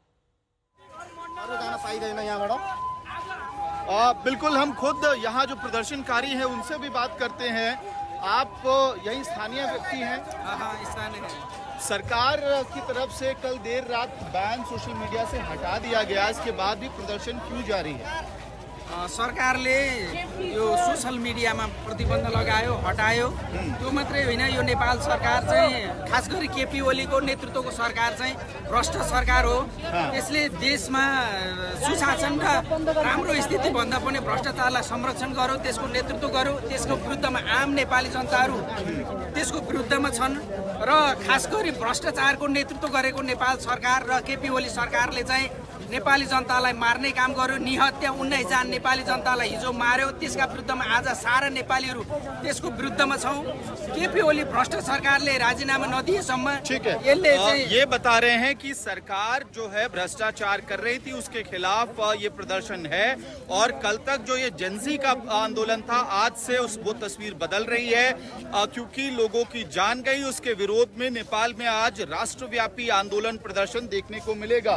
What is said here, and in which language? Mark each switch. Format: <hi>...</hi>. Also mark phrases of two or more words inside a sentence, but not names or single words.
<hi>बिल्कुल, हम खुद यहाँ जो प्रदर्शनकारी हैं उनसे भी बात करते हैं। आप यही स्थानीय व्यक्ति हैं? हाँ, स्थानीय है। सरकार की तरफ से कल देर रात बैन</hi> <en>social media</en> <hi>से हटा दिया गया, इसके बाद भी प्रदर्शन क्यों जारी है?</hi> <ne>सरकारले यो</ne> <en>social mediaमा</en> <ne>प्रतिबन्ध लगायो, हटायो। त्यो मात्रै होइन, यो नेपाल सरकार चाहिँ खास गरी केपी ओलीको नेतृत्वको सरकार चाहिँ भ्रष्ट सरकार हो। यसले देशमा सुशासन र राम्रो स्थिति भन्दा पनि भ्रष्टाचारलाई संरक्षण गर्यो, त्यसको नेतृत्व गर्यो। त्यसको विरुद्धमा आम नेपाली जनताहरू त्यसको विरुद्धमा छन् र खास गरी भ्रष्टाचारको नेतृत्व गरेको नेपाल सरकार र केपी ओली सरकारले चाहिँ नेपाली जनतालाई मार्ने काम गर्यो। निहत्या 19 जना नेपाली जनतालाई हिजो मार्यो। त्यसका विरुद्धमा आज सारा नेपालीहरू त्यसको विरुद्धमा छौं। केपी ओली भ्रष्ट सरकारले राजीनामा नदिएसम्म यसले चाहिँ</ne> <hi>ये बता रहे हैं कि सरकार जो है भ्रष्टाचार कर रही थी, उसके खिलाफ ये प्रदर्शन है। और कल तक जो ये जेंजी का आंदोलन था, आज से वो तस्वीर बदल रही है, क्योंकि लोगों की जान गई। उसके विरोध में नेपाल में आज राष्ट्रव्यापी आंदोलन प्रदर्शन देखने को मिलेगा।</hi>